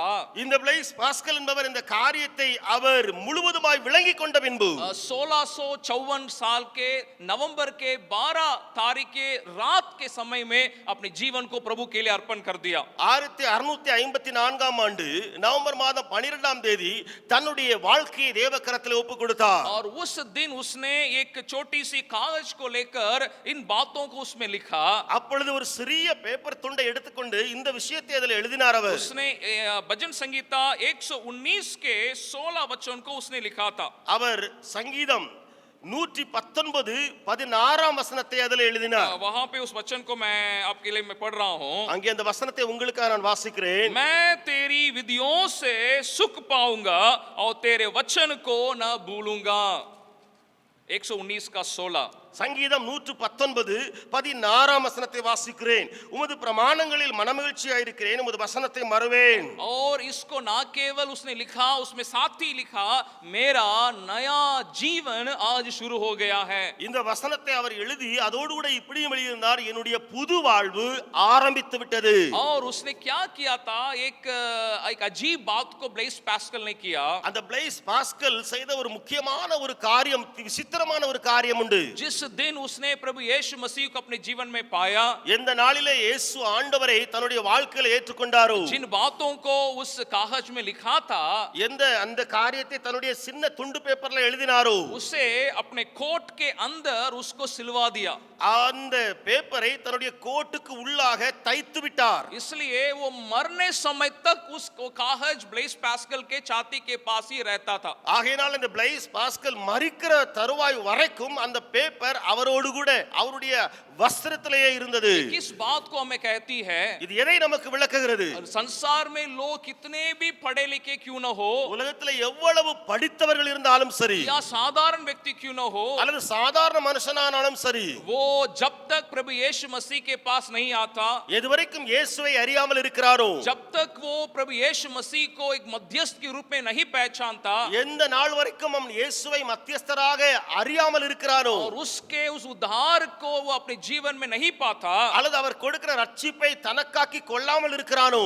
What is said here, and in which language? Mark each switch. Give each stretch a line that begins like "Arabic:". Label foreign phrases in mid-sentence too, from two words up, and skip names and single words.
Tamil: இந்த பிளைஸ் பாஸ்கல் என்பவர் இந்த காரியத்தை அவர் முழுவதுமாய் விளங்கிக் கொண்ட பின்பு
Hindi: 1654 साल के नवंबर के 12 तारीख के रात के समय में अपने जीवन को प्रभु के लिए अर्पण कर दिया।
Tamil: 1654 ஆண்டு நவம்பர் மாதம் 12ஆம் தேதி தன்னுடைய வாழ்க்கையை தேவக்கரத்திலே ஒப்புக் கொடுத்தார்.
Hindi: और उस दिन उसने एक छोटी सी कागज को लेकर इन बातों को उसमें लिखा।
Tamil: அப்பொழுது ஒரு சிறிய பேப்பர் துண்டை எடுத்துக்கொண்டு இந்த விஷயத்தை அதில் எழுதினார் அவர்.
Hindi: उसने भजन संगीता 119 के 16 वचन को उसने लिखा था।
Tamil: அவர் சங்கீதம் 119 16ஆம் வசனத்தை அதில் எழுதினார்.
Hindi: वहां पे उस वचन को मैं आपके लिए मैं पढ़ रहा हूं।
Tamil: அங்கே அந்த வசனத்தை உங்களுக்காக நான் வாசிக்கிறேன்.
Hindi: मैं तेरी विधियों से सुख पाऊंगा और तेरे वचन को न भूलूंगा। 119 का 16।
Tamil: சங்கீதம் 119 16ஆம் வசனத்தை வாசிக்கிறேன். உமது பிரமாணங்களில் மனமகிழ்ச்சியாய் இருக்கிறேன், உமது வசனத்தை மறவேன்.
Hindi: और इसको ना केवल उसने लिखा, उसमें साथ ही लिखा, मेरा नया जीवन आज शुरू हो गया है।
Tamil: இந்த வசனத்தை அவர் எழுதி அதோடு கூட இப்படியும் எழுதியிருந்தார், என்னுடைய புது வாழ்வு ஆரம்பித்து விட்டது.
Hindi: और उसने क्या किया था, एक अजीब बात को ब्लेस पास्कल ने किया।
Tamil: அந்த பிளைஸ் பாஸ்கல் செய்த ஒரு முக்கியமான ஒரு காரியம், விசித்திரமான ஒரு காரியம் உண்டு.
Hindi: जिस दिन उसने प्रभु यीशु मसीह को अपने जीवन में पाया,
Tamil: எந்த நாளிலே இயேசு ஆண்டவரை தன்னுடைய வாழ்க்கையில் ஏற்றுக்கொண்டாரோ,
Hindi: जिन बातों को उस कागज में लिखा था,
Tamil: எந்த அந்த காரியத்தை தன்னுடைய சின்ன துண்டு பேப்பர்ல எழுதினாரோ,
Hindi: उसे अपने कोट के अंदर उसको सिलवा दिया।
Tamil: அந்த பேப்பரை தன்னுடைய கோட்டுக்கு உள்ளாக தைத்து விட்டார்.
Hindi: इसलिए वो मरने समय तक उस कागज ब्लेस पास्कल के छाती के पास ही रहता था।
Tamil: ஆகையால் இந்த பிளைஸ் பாஸ்கல் மரிக்கிற தருவாய் வரைக்கும் அந்த பேப்பர் அவரோடு கூட அவருடைய வஸ்திரத்திலேயே இருந்தது.
Hindi: किस बात को हमें कहती है,
Tamil: இது எதை நமக்கு விளக்குகிறது?
Hindi: संसार में लोग कितने भी पढ़े लिखे क्यों न हो,
Tamil: உலகத்தில் எவ்வளவு படித்தவர்கள் இருந்தாலும் சரி,
Hindi: या साधारण व्यक्ति क्यों न हो,
Tamil: அல்லது சாதாரண மனுஷனானாலும் சரி,
Hindi: वो जब तक प्रभु यीशु मसीह के पास नहीं आता,
Tamil: எதுவரைக்கும் இயேசுவை அறியாமல் இருக்கிறாரோ,
Hindi: जब तक वो प्रभु यीशु मसीह को एक मध्यस्थ के रूप में नहीं पहचानता,
Tamil: எந்த நாள் வரைக்கும் அவன் இயேசுவை மத்தியஸ்தராக அறியாமல் இருக்கிறானோ,
Hindi: और उसके उस उद्धार को वो अपने जीवन में नहीं पाता,
Tamil: அல்லது அவர் கொடுக்கிற ரட்சிப்பை தனக்காக்கி கொள்ளாமல் இருக்கிறானோ,